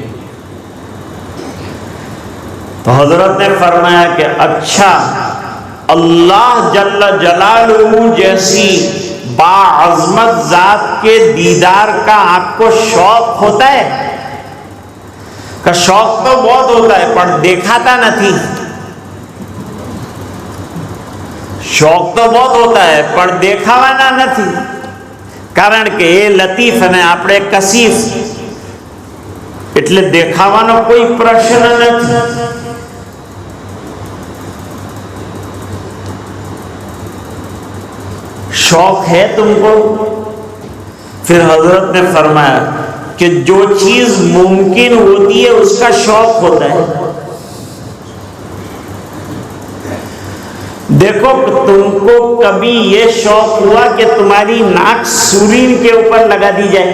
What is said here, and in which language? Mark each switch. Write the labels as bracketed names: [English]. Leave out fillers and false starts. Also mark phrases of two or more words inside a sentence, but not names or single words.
[Urdu] تو حضرت نے فرمایا کہ اچھا، اللہ جل جلالہ جیسی باعظمت ذات کے دیدار کا آپ کو شوق ہوتا ہے؟ کہ شوق تو بہت ہوتا ہے پر دیکھاتا نہیں۔ شوق تو بہت ہوتا ہے پر [Gujarati] દેખાવાના નથી، કારણ કે એ લતીફ અને આપણે કસીફ, એટલે દેખાવાનો કોઈ પ્રશ્ન નથી۔ [Urdu] شوق ہے تم کو؟ پھر حضرت نے فرمایا کہ جو چیز ممکن ہوتی ہے اس کا شوق ہوتا ہے۔ دیکھو تم کو کبھی یہ شوق ہوا کہ تمہاری ناک سورین کے اوپر لگا دی جائے؟